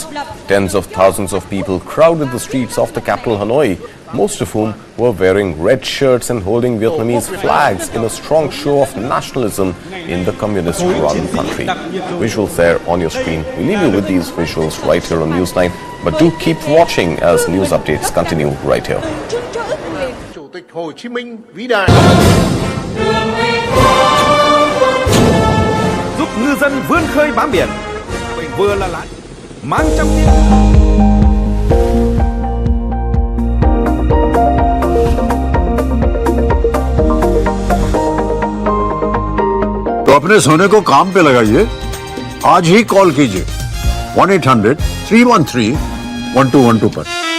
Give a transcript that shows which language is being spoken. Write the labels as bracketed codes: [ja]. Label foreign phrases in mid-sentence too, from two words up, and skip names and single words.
[en] Tens of thousands of people crowded the streets of the capital Hanoi, most of whom were wearing red shirts and holding Vietnamese flags in a strong show of nationalism in the communist-run country. Visuals there on your screen. We leave you with these visuals right here on News 9. But do keep watching as news updates continue right here. [vi] Chủ tịch Hồ Chí Minh vĩ đại. Giúp ngư dân vươn khơi bám biển. Mình vừa là lái, mang trong tim. [hi] तो अपने सोने को काम पे लगाइए, आज ही कॉल कीजिए 1-800-313-1212 पर।